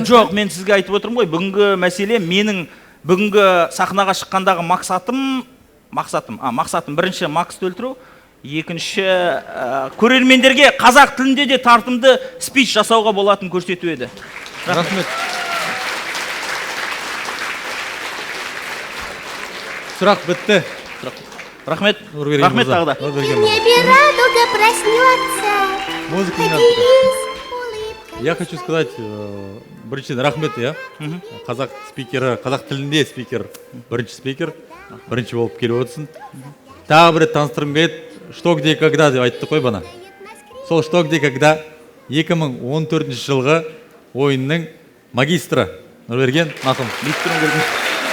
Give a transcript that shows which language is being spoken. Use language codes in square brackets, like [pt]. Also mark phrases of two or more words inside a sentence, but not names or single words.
[kk] Жоқ, мен сізге айтып отырмын ғой, бүгінгі мәселе менің бүгінгі сахнаға шыққандағы мақсатым бірінші Максты өлтіру, екінші көрермендерге қазақ тілінде де тартымды спич жасауға болатын көрсету еді. Рахмет. Сұрақ бітті. Рахмет. Нұрберген Рахмет мырза. тағы да. Нұрберген В мырза. [ru] небе радуга проснется. Музыка не надо. Поделись улыбкой. Я хочу сказать, [kk] біріншіден рахмет, иә. Қазақ спикері, қазақ тілінде спикер, бірінші спикер, бірінші болып келіп отырсын. Тағы бір рет таныстырғым келеді, что, где, когда деп айтты қой бана. Сол что, где, когда 2014 жылғы ойынның магистрі Нұрберген Нақым.